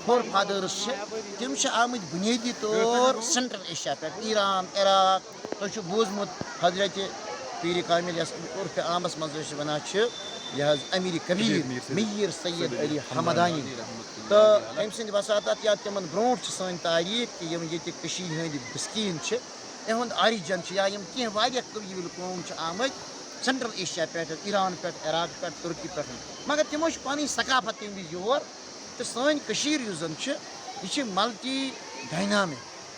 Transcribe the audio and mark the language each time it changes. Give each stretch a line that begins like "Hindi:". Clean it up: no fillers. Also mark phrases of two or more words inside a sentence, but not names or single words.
Kashmiri: فور فادٲرٕس تِم چھِ آمٕتۍ بُنیٲدی طور سینٹرل ایشیا پٮ۪ٹھ ایران عراق تۄہہِ چھُ بوٗزمُت حضرت پیر کامل یس عرف عامس مز ونان یہ امیر کبیر میر سید علی حمدانی تو تم سند وساطت یا تمن برونٹ سن تاریخ کہ یم یہ ہند بسکین اہد آریجن یا کی قبیل قوم آمت سینٹرل ایشیا پہ ایران پہ عراق پہ ترکی پہ مگر تمو پن ثقافت تم وز یور تو سن زن یہ
English: multi dynamic